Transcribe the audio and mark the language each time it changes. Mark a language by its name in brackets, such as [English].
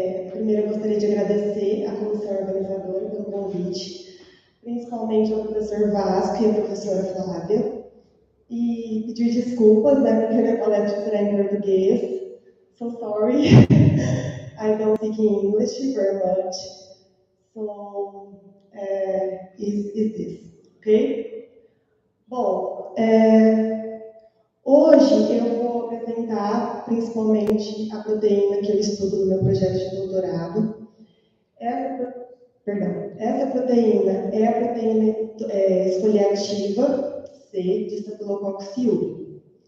[Portuguese] Primeiro eu gostaria de agradecer à comissão organizadora pelo convite, principalmente ao professor Vasco e à professora Flávia, e pedir desculpas, né, porque a minha palestra será em português. [English] So sorry, I don't speak English very much, so is this, ok? [Portuguese] Bom, hoje eu vou apresentar principalmente a proteína que eu estudo no meu projeto de doutorado. Essa proteína é a proteína esfoliativa C de Staphylococcus aureus.